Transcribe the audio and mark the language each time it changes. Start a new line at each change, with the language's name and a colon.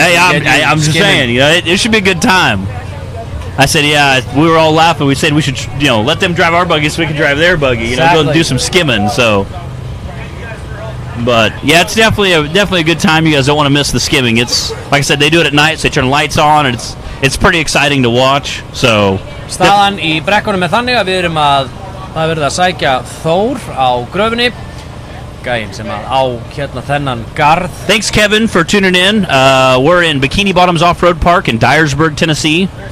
English: Hey, I'm just saying, you know, it should be a good time. I said, we were all laughing. We said we should, you know, let them drive our buggy so we can drive their buggy. You know, go and do some skimming. So, but yeah, it's definitely a good time. You guys don't want to miss the skimming. It's like I said, they do it at night, so they turn lights on, and it's pretty exciting to watch. So.
Icelandic: Staðan í brekkunum er þannig að við erum að verið að sækja Þór á gröfinni, gæinn sem á þennan garð.
English: Thanks, Kevin, for tuning in. We're in Bikini Bottoms Off-Road Park in Dyersburg, Tennessee.